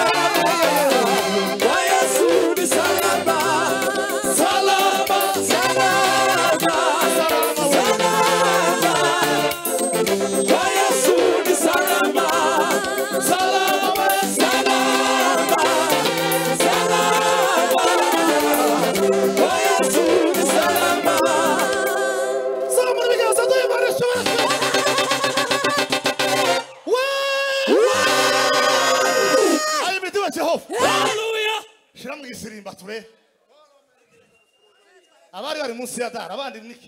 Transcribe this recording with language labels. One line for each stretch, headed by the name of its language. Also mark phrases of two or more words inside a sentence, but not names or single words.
Swahili: Kwa Yesu ni salama, salama, salama, salama. Kwa Yesu ni salama. Salama, salama, salama. Kwa Yesu ni salama.
Kinyarwanda: Zamura ibiganza duha Imana icyubahiro. Ayo midiwe Jehova. Hallelujah. Shira mu gisirimba ture. Abari bari munsi ya dari abandi niki.